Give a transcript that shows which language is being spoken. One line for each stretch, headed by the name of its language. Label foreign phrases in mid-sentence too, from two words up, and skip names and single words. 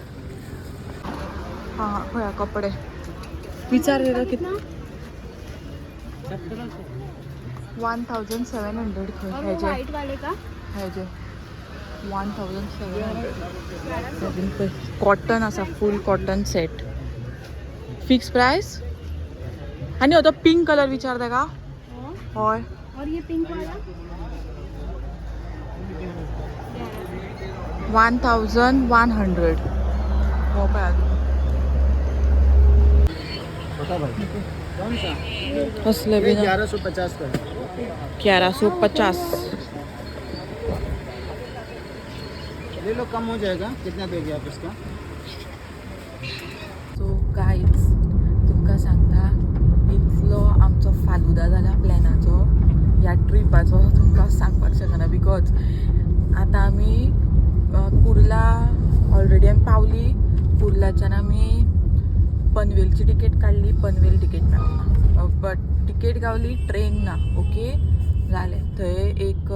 Konkani: हां पळया कपडे विचार केला कितले 1700 खंय हेजे हेजे 1700 कॉटन आसा
English: full cotton set fix price
Konkani: आनी हो तो
English: pink colour
Konkani: विचार तेका हय
Hindi: और ये पिंक वाला
Konkani: 1100 हो पळया
Hindi: छोटा भाई कौन सा?
Konkani: कसले बी
Hindi: 1150 का 1150 ले लो, कम हो जाएगा। कितना दोगे आप इसका?
Konkani: सो गाइड्स तुमकां सांगता इतलो आमचो फालुदा जाला प्लॅनाचो ह्या ट्रिपाचो तुमकां सांगपाक शकना बिकॉज आतां आमी कुर्ला ऑलरेडी आमी पावली कुर्लाच्यान आमी पनवेलची तिकेट काडली पनवेल तिकेट मेळना बट तिकेट गावली ट्रेन ना ओके जालें थंय एक